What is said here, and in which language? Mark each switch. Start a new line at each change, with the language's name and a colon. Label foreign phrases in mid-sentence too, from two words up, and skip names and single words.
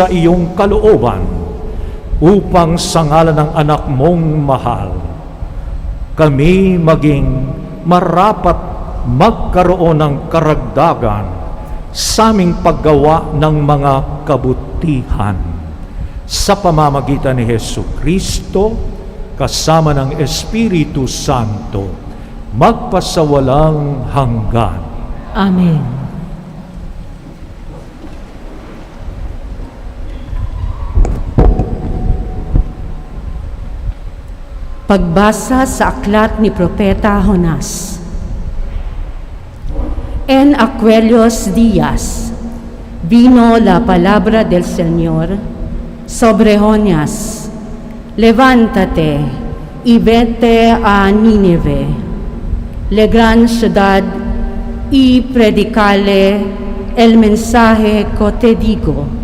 Filipino: iyong kalooban upang sa ngalan ng anak mong mahal kami maging marapat magkaroon ng karagdagan sa aming paggawa ng mga kabutihan sa pamamagitan ni Jesucristo kasama ng Espiritu Santo magpasawalang hanggan. Amen. Pagbasa sa aklat ni Propeta Jonas.
Spanish: En aquellos días vino la palabra del Señor sobre Jonás. Levántate y vete a Nínive, la gran ciudad, y predicale el mensaje que te digo.